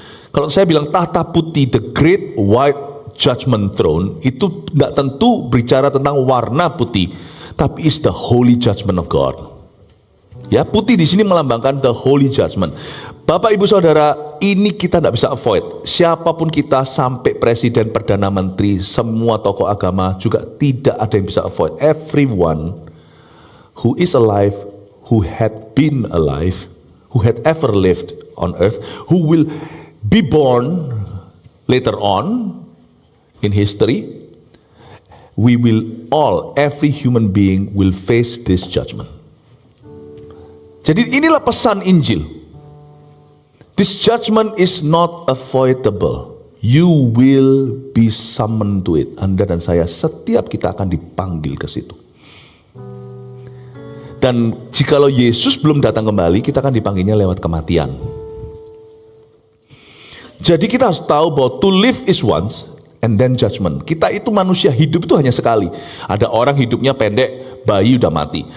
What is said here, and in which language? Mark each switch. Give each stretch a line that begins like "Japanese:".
Indonesian: Kalau saya bilang tahta putih,
English: the great white judgment throne,
Indonesian: itu tidak tentu bicara tentang warna putih, tapi
English: is the holy judgment of God.
Indonesian: Ya, putih di sini melambangkan
English: the holy judgment.
Indonesian: Bapak Ibu Saudara, ini kita tidak bisa avoid. Siapapun kita, sampai presiden, perdana menteri, semua tokoh agama juga tidak ada yang bisa avoid.
English: Everyone who is alive, who had been alive, who had ever lived on earth, who will be born later on in history, we will all, every human being will face this judgment.
Indonesian: Jadi inilah pesan Injil.
English: This judgment is not avoidable. You will be summoned to it.
Indonesian: Anda dan saya, setiap kita akan dipanggil ke situ. Dan jikalau Yesus belum datang kembali, kita akan dipanggilnya lewat kematian. Jadi kita harus tahu bahwa
English: to live is once, and then judgment.
Indonesian: Kita itu manusia, hidup itu hanya sekali. Ada orang hidupnya pendek, bayi udah mati.